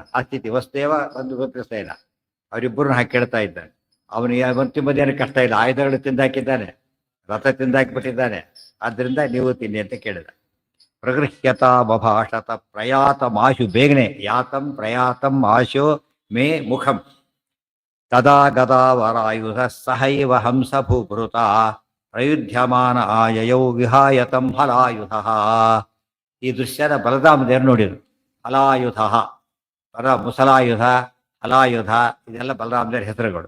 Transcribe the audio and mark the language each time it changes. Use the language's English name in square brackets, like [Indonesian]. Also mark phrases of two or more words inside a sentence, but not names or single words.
[Kannada] ಆ ಸ್ಥಿತಿ ವಸುದೇವ ಒಂದು ಗೊತ್ತಿಸ್ತಾ ಇಲ್ಲ, ಅವರಿಬ್ಬರನ್ನ ಹಾಕಿ ಕೇಳ್ತಾ ಇದ್ದಾನೆ. ಅವನಿಗೆ ತಿಂಬದೇನು ಕಷ್ಟ ಇಲ್ಲ, ಆಯುಧಗಳು ತಿಂದಾಕಿದ್ದಾನೆ, ರಥ ತಿಂದಾಕಿಬಿಟ್ಟಿದ್ದಾನೆ, ಆದ್ದರಿಂದ ನೀವು ತಿನ್ನಿ ಅಂತ ಕೇಳಿದ. [Sanskrit] ಪ್ರಗೃಹ್ಯತ ಬಭಾಷತ ಪ್ರಯಾತಮಾಶು, ಬೇಗನೆ ಯಾತಂ ಪ್ರಯಾತಂ ಆಶು ಮೇ ಮುಖಂ. ತದಾ ಗದಾವರಾಯುಧ ಸಹೈವ ಹಂಸಭೂಭೃತ ಪ್ರಯುಧ್ಯಮಾನ ಆಯಯೌ ವಿಹಾಯತಂ ಹಲಾಯುಧ. [Kannada] ಈ ದೃಶ್ಯದ ಬಲರಾಮದೇವರು ನೋಡಿದರು. ಹಲಾಯುಧ, ಮುಸಲಾಯುಧ, ಹಲಾಯುಧ, ಇದೆಲ್ಲ ಬಲರಾಮದೇವರ ಹೆಸರುಗಳು.